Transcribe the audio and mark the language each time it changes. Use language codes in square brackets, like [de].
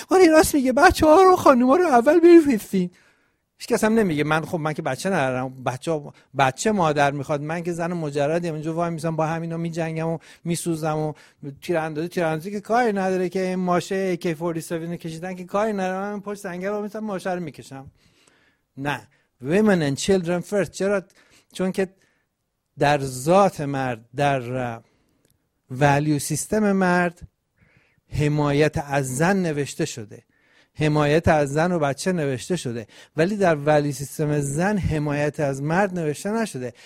[fa] ولی راست میگه، بچه‌ها رو خانم‌ها رو اول بریفتین. هیچ کس هم نمیگه من خب من که بچه ندارم، بچه مادر میخواد، من که زن مجردم اینجا وای میسم با همینا میجنگم و میسوزم و تیراندازی که کاری نداره، که این ماشه AK-47 کشیدن که کاری نداره، من پشت سنگر میسم ماشه رو میکشم. [en] نه، women and children first. [fa] چرا؟ چون که در ذات مرد، در value سیستم مرد، حمایت از زن نوشته شده، حمایت از زن و بچه نوشته شده، ولی در ولی سیستم زن حمایت از مرد نوشته نشده.